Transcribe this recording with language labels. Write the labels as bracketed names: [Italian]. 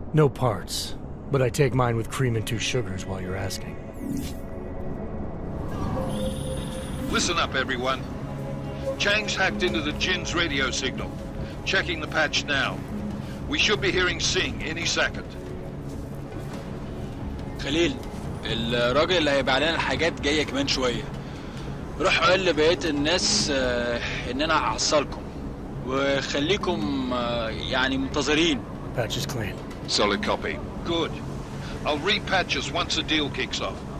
[English] No parts, but I take mine with cream and 2 sugars while you're asking. Listen up, everyone. Chang's hacked into the Jinn's radio signal. Checking the patch now. We should be hearing Singh any second. [Arabic] خليل، الراجل اللي هيبيع لنا الحاجات جاية كمان شوية. روح قول لبقية الناس إن أنا هحصلكم، وخليكم يعني منتظرين. [English] Patch is clean. Solid copy. Good. I'll repatch us once the deal kicks off.